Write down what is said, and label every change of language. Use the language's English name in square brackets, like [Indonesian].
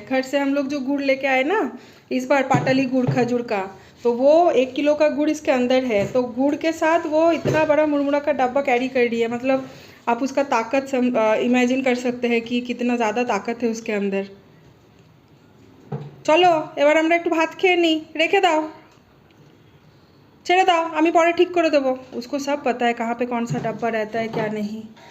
[Hindi] घर से हम लोग जो गुड़ लेके आए ना इस बार, पाटली गुड़ खजूर का, तो वो 1 किलो का गुड़ इसके अंदर है। तो गुड़ के साथ वो इतना बड़ा मुरमुरा का डब्बा कैरी कर रही है, मतलब आप उसका ताकत इमेजिन कर सकते हैं कि कितना ज़्यादा ताकत है उसके अंदर। [Bangla] चलो এবার আমরা একটু ভাত খেয়ে নিই, রেখে দাও, ছেড়ে দাও, আমি পরে ঠিক করে দেবো। [Hindi] उसको सब पता है कहाँ पे कौन सा डब्बा रहता है क्या नहीं।